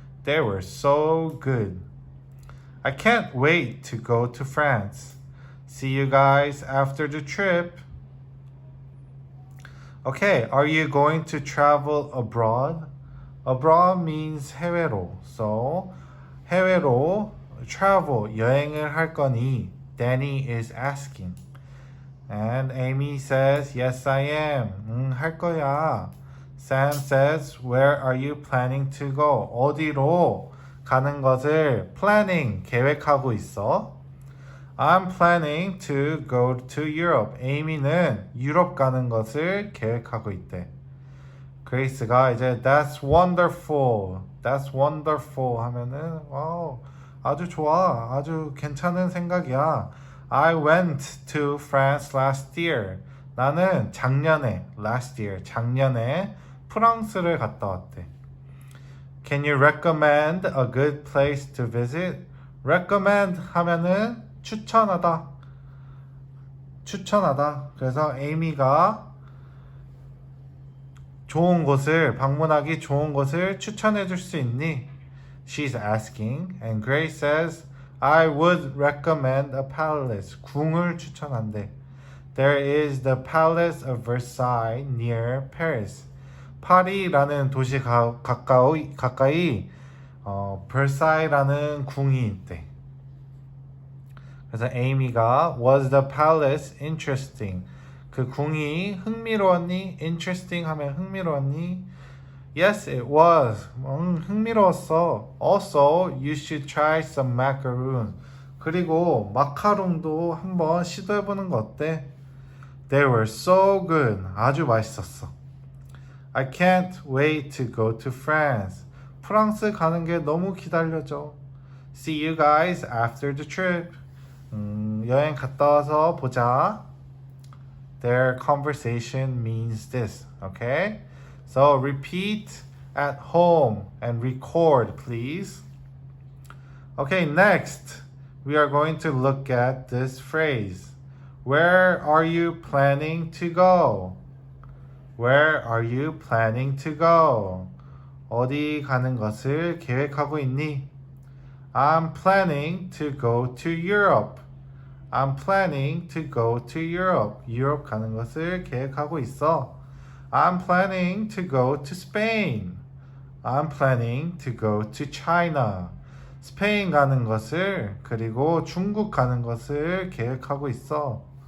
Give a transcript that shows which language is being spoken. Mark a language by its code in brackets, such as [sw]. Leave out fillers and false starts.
[en] They were so good. I can't wait to go to France. See you guys after the trip. Okay, are you going to travel abroad? Abroad means [ko] 해외로. So, 해외로 travel, 여행을 할 거니? [en] Danny is asking. And Amy says, yes, I am. [ko] 할 거야. [en] Sam says, where are you planning to go? [ko] 어디로 가는 것을 planning, 계획하고 있어. [en] I'm planning to go to Europe. [ko] Amy는 유럽 가는 것을 계획하고 있대. 그레이스가 이제 [en] that's wonderful. That's wonderful [ko] 하면은 와우, 아주 좋아. 아주 괜찮은 생각이야. [en] I went to France last year. [ko] 나는 작년에, [en] last year, [ko] 작년에 프랑스를 갔다 왔대. [en] Can you recommend a good place to visit? [ko] recommend 하면은 추천하다. 추천하다. 그래서 에이미가 좋은 곳을, 방문하기 좋은 곳을 추천해 줄 수 있니? [en] She's asking. And Grace says, I would recommend a palace. [ko] 궁을 추천한대. [en] There is the Palace of Versailles near Paris. [ko] 파리라는 도시 가까이 Versailles라는 궁이 있대. 그래서 [en] Amy가 Was the palace interesting? [ko] 그 궁이 흥미로웠니? Interesting 하면 흥미로웠니? [en] Yes, it was. [ko] 흥미로웠어. [en] Also, you should try some macaroon. [ko] 그리고 마카롱도 한번 시도해보는 거 어때? [en] They were so good. [ko] 아주 맛있었어. [en] I can't wait to go to France. [ko] 프랑스 가는 게 너무 기다려져. [en] See you guys after the trip. [ko] 여행 갔다 와서 보자. [en] Their conversation means this, okay? So repeat at home and record, please. Okay, next, we are going to look at this phrase. Where are you planning to go? Where are you planning to go? [ko] 어디 가는 것을 계획하고 있니? [en] I'm planning to go to Europe. I'm planning to go to Europe. [ko] 유럽 가는 것을 계획하고 있어. [en] I'm planning to go to Spain. I'm planning to go to China. [ko] 스페인 가는 것을 그리고 중국 가는 것을 계획하고 있어.